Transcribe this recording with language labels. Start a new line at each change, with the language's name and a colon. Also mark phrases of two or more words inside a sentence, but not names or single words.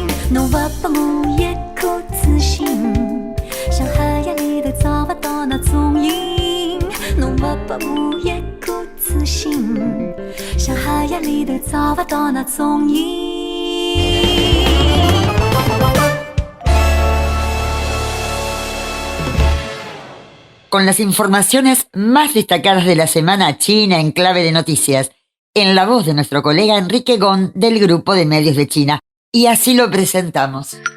Chinese: 侬不把我一颗痴心，像海洋里头找不到那踪影。侬不把我一颗痴心，像海洋里头找不到那踪影。
Spanish: Con las informaciones más destacadas de la semana china en clave de noticias, en la voz de nuestro colega Enrique Gong del Grupo de Medios de China. Y así lo presentamos.